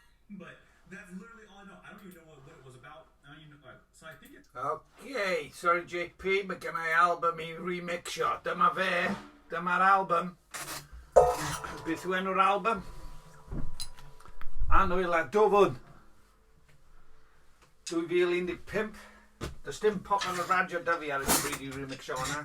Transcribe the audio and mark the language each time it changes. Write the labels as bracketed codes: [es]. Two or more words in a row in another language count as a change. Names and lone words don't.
[en] But that's literally all I know. I don't even know what it was about. I don't even know. So I think it's... Okay, sorry JP, [cy] mae gen I album I remixio. Dyma fe, dyma'r album. Beth yw enw'r album? Anwyl a Dofwn. 2015. Does dim pop yn y radio da fi ar y bryd I remixio hwnna.